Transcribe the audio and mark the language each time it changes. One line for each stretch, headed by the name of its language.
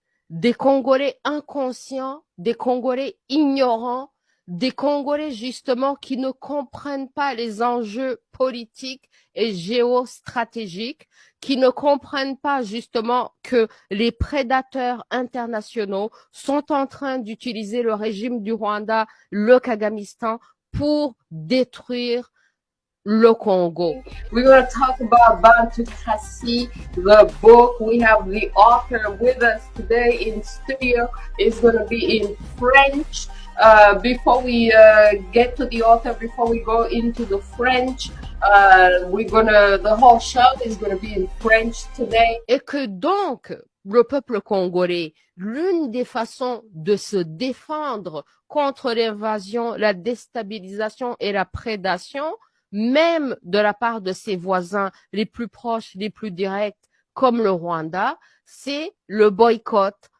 French: Des Congolais inconscients, des Congolais ignorants, des Congolais justement qui ne comprennent pas les enjeux politiques et géostratégiques, qui ne comprennent pas justement que les prédateurs internationaux sont en train d'utiliser le régime du Rwanda, le Kagamistan, pour détruire le Congo.
English: We're going to talk about Bantu Kasi, the book. We have the author with us today in studio. It's going to be in French. Before we get to the author, before we go into the French, the whole show is going to be in French today.
French: Et que donc, le peuple congolais, l'une des façons de se défendre contre l'invasion, la déstabilisation et la prédation, même de la part de ses voisins les plus proches, les plus directs, comme le Rwanda, c'est le boycott.